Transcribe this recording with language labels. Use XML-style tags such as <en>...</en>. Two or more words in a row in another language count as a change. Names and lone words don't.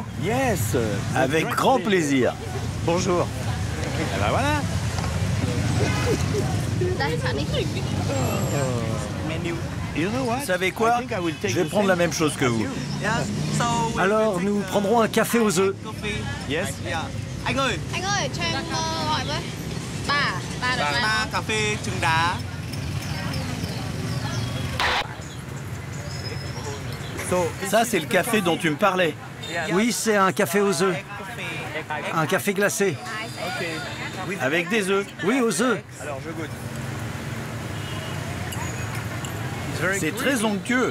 <fr>Yes, avec grand plaisir. Bonjour. Eh ben voilà. Vous savez quoi? Je vais prendre la même chose que vous. Alors nous prendrons un café aux œufs. Yes.</fr> <vi>Anh ơi, cho em gọi với. Ba được ba ba. cà phê trứng đá.</vi> <fr>Ça, c'est le café dont tu me parlais. Oui, c'est un café aux œufs. Un café glacé. Avec des œufs. Oui, aux œufs. C'est très onctueux.</fr>